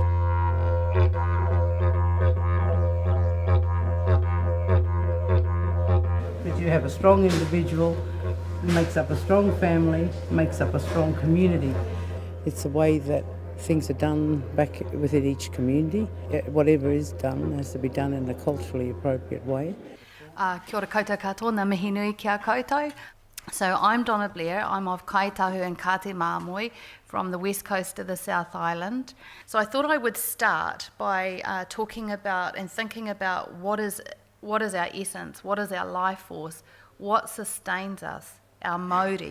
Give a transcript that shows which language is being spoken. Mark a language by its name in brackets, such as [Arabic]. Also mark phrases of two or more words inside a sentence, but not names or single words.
[English] But you have a strong individual, makes up a strong family, makes up a strong community. It's the way that things are done back within each community. Whatever is done has to be done in a culturally appropriate way. [Māori] Kia ora koutou katoa, ngā mihi nui kia koutou. [English] So I'm Donna Blair. I'm of Kaitahu and Kate Māmoe from the west coast of the South Island. So I thought I would start by talking about and thinking about what is our essence, what is our life force, what sustains us, our mauri.